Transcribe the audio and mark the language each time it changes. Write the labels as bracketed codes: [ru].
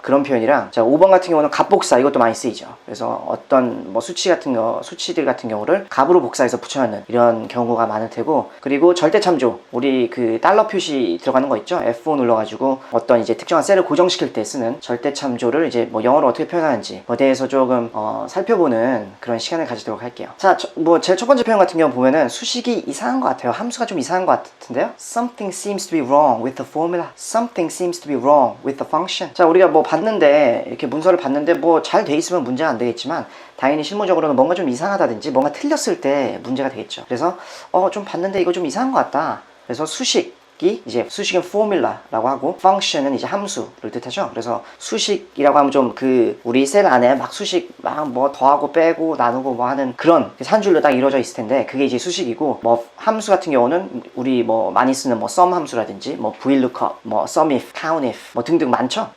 [ko] 그런 표현이랑, 자, 5번 같은 경우는 값복사, 이것도 많이 쓰이죠. 그래서 어떤 수치들 같은 경우를 값으로 복사해서 붙여넣는 이런 경우가 많을 테고, 그리고 절대참조, 우리 그 달러 표시 들어가는 거 있죠. F5 눌러가지고 어떤 이제 특정한 셀을 고정시킬 때 쓰는 절대참조를 이제 영어로 어떻게 표현하는지 대해서 조금 살펴보는 그런 시간을 가지도록 할게요. 자, 제일 첫 번째 표현 같은 경우 보면은 수식이 이상한 것 같아요. 함수가 좀 이상한 것 같은데요. [en] Something seems to be wrong with the formula. Something seems to be wrong with the function. [ko] 자, 우리가 봤는데, 이렇게 문서를 봤는데 잘 돼 있으면 문제가 안 되겠지만, 당연히 실무적으로는 뭔가 좀 이상하다든지 뭔가 틀렸을 때 문제가 되겠죠. 그래서 좀 봤는데 이거 좀 이상한 것 같다. 그래서 수식은 formula라고 하고, function은 이제 함수를 뜻하죠. 그래서 수식이라고 하면 좀 우리 셀 안에 막 수식 막 더하고 빼고 나누고 하는 그런 한 줄로 딱 이루어져 있을 텐데, 그게 이제 수식이고, 함수 같은 경우는 우리 많이 쓰는 sum 함수라든지 VLOOKUP, SUMIF, COUNTIF 등등 많죠.